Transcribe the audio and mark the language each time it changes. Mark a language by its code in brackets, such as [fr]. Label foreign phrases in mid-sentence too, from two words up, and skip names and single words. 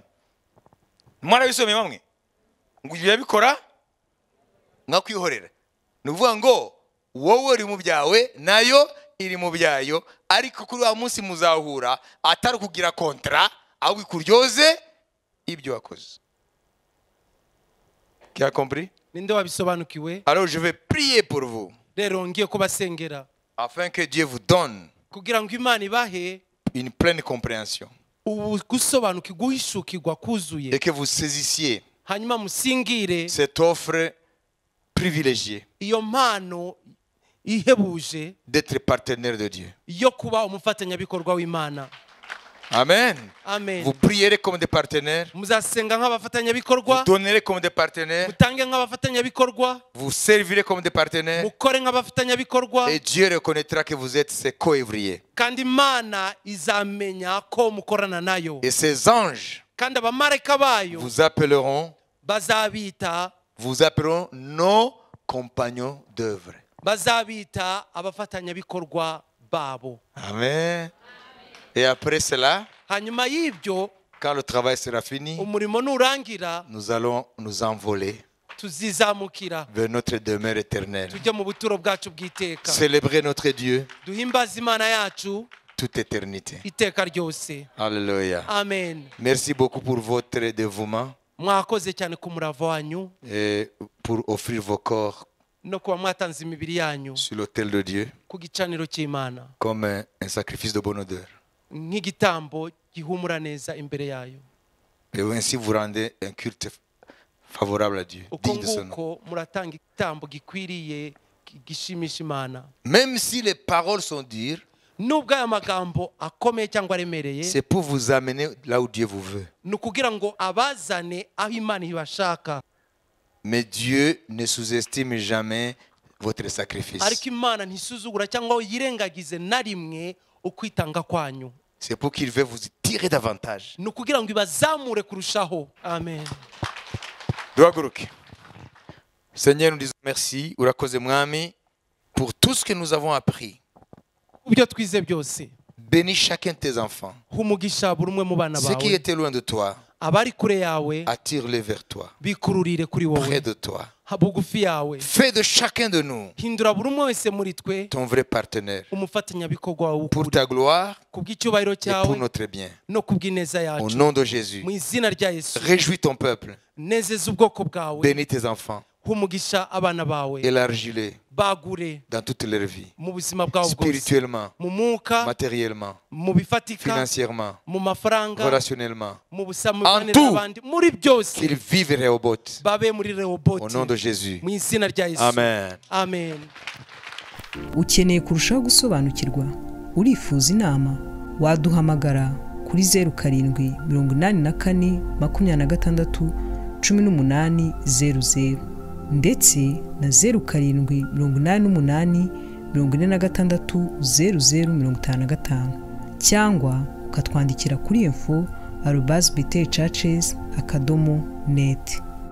[rw] Mwana bisome bamwe ngo ibyo yabikora ngakwihorera. Nuvuga ngo wowe uri mu byawe nayo iri mu byayo, ariko kuri wa munsi muzahura atari kugira kontra ahubwo ikuryoze ibyo wakoze. [fr] Qui a compris? [rw] Ninde wabisobanukiwe? [fr] Alors je vais prier pour vous. [rw] Rero ngiye kubasengera [fr] Afin que Dieu vous donne [rw] kugira ngo Imana ibahe [fr] une pleine compréhension. [rw] Gusobanukirwa guhishukirwa kuzuye. [fr] Et que vous saisissiez [rw] hanyuma musingire [fr] cette offre privilégiée [rw] iyo mpano ihebuje [fr] d'être partenaire de Dieu. [rw] yo kuba umufatanyabikorwa w'Imana. Amen. Amen. [fr] Vous prierez comme des partenaires. [rw] Muzasenga nk'abafatanyabikorwa. [fr] Vous donnerez comme des partenaires. [rw] Mutange nk'abafatanyabikorwa. [fr] Vous servirez comme des partenaires. [rw] Mukore nk'abafatanyabikorwa. [fr] Et Dieu reconnaîtra que vous êtes ses co-ouvriers. [rw] Kandi Imana izamenya ko mukorana nayo. [fr] Et ces anges [rw] kandi abamarayika bayo [fr] vous appelleront nos compagnons d'œuvre. [rw] bazabita abafatanyabikorwa babo. [fr] Amen. Et après cela, [rw] hanyuma y'ibyo [fr] quand le travail sera fini, [rw] umurimo nurangira [fr] nous allons nous envoler [rw] tuzizamukira [fr] vers notre demeure éternelle. [rw] tujye mu buturo bwacu bw'iteka [fr] Célébrer notre Dieu [rw] duhimbaze imana yacu [fr] toute éternité. [rw] iteka ryose. [fr] Alléluia. [rw] Amen. [fr] Merci beaucoup pour votre dévouement [rw] mwakoze cyane ku murava wanyu [fr] et pour offrir vos corps [rw] no kuba mwatanze imibiri yanyu [fr] sur l'autel de Dieu [rw] ku gicaniro cy'Imana [fr] comme un sacrifice de bonne odeur. [rw] nk'igitambo gihumura neza imbere yayo. [fr] Et ainsi vous rendez un culte favorable à Dieu, [rw] uko [fr] digne de son nom. [rw] nguko muratanga igitambo gikwiriye gishimisha Imana. [fr] Même si les paroles sont dures, [rw] nubwo aya magambo akomeye cyangwa aremereye [fr] c'est pour vous amener là où Dieu vous veut. [rw] ni ukugira ngo abazane aho Imana ibashaka. [fr] Mais Dieu ne sous-estime jamais votre sacrifice. [rw] ariko Imana ntisuzugura cyangwa yirengagize na rimwe ukwitanga kwanyu. [fr] C'est pour qu'il veut vous tirer davantage. [rw] ni ukugira ngo ibazamure kurushaho. Amen. Duhaguruke. [fr] Seigneur, nous disons merci, [rw] urakoze mwami, [fr] pour tout ce que nous avons appris. [rw] ibyo twize byose [fr] Bénis chacun de tes enfants. [rw] humugisha buri umwe mu bana [fr] Ceux qui [rw] bawe [fr] étaient loin de toi, [rw] abari kure yawe [fr] attire-les vers toi, [rw] bikururire kuri [fr] près [rw] wowe [fr] de toi. [rw] bugufi yawe. [fr] Fais de chacun de nous [rw] hindura buri umwe wese muri twe [fr] ton vrai partenaire [rw] umufatanyabikorwa wawe [fr] pour [rw] w'ukuri [fr] ta gloire [rw] ku bw'icyubahiro [fr] et pour [rw] cyawe [fr] notre bien. [rw] no ku bw'ineza [fr] Au [rw] yacu [fr] nom de Jésus, [rw] mu izina rya Yesu. [fr] réjouis ton peuple, [rw] nezeza ubwoko bwawe [fr] bénis tes enfants, [rw] humugisha abana bawe [fr] élargis-les [rw] bagure [fr] dans toute leur vie, [rw] mu buzima bwabo bwose [fr] spirituellement, [rw] mu mwuka [fr] matériellement, [rw] mu bifatika [fr] financièrement, [rw] mu mafaranga [fr] relationnellement, [rw] mu busamu [fr] En [rw] bibanira [fr] tout. [rw] n'abandi muri byose [fr] qu'ils vivent Rehoboth. [rw] babe muri [fr] Au [rw] Rehoboti [fr] nom de Jésus. [rw] mu izina rya Yesu. Amen. Amen. ukeneye kurushaho gusobanukirwa urifuza inama waduhamagara kuri 0784 26 1800 ndetse na 0788 46 0055 cyangwa ukatwandikira kuri info@btchurches.net.